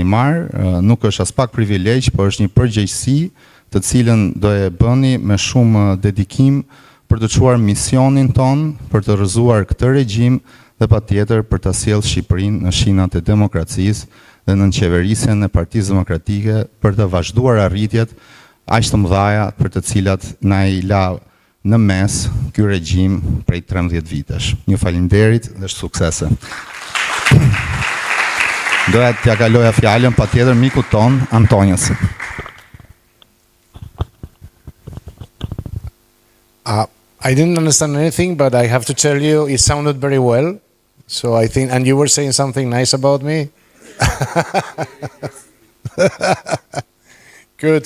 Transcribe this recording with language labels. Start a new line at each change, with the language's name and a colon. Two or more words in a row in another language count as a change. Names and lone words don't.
Albanian: marrë nuk është as pak privilegj, por është një përgjegjësi të cilën do e bëni me shumë dedikim për të çuar misionin ton, për të rrëzuar këtë regjim dhe patjetër për ta sjellë Shqipërinë në shinat e demokracisë dhe në qeverisjen e Partisë Demokratike për të vazhduar arritjet aq të mëdha për të cilat na I la në mes ky regjim prej 13 vitesh. Ju faleminderit dhe suksese. Doja t'ja kaloja fjalën patjetër mikut ton Antonios.
English: I didn't understand anything, but I have to tell you, it sounded very well. So I think, and you were saying something nice about me. Good.